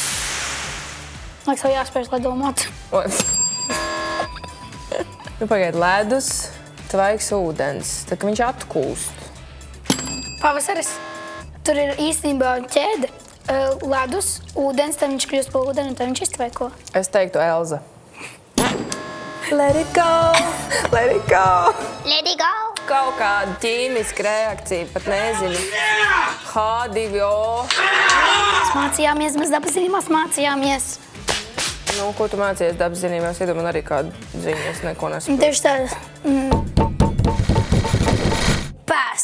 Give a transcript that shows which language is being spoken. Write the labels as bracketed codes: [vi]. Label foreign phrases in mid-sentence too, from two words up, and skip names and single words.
[lv] Liekas, tev jāspējas, lai domātu. Nu, pagaid, ledus, tvaiks, ūdens. Tad, ka viņš atkūst. Pavasaris. Tur ir īstenībā ķēde. Ledus, ūdens, tad viņš kļūst pa ūdeni, un tad viņš iztvaiko. Es teiktu Elza. [en] Let it go, let it go. Let it go. [lv] Kaut kāda ķīmiska reakcija, pat nezinu. H2O. Mēs mācījāmies, mēs dabas zinībās mācījāmies. Nu, ko tu mācījies dabas zinībās? Iedomā man arī kādu ziņu, es neko nesaprotu. Tieši tā. Pēs.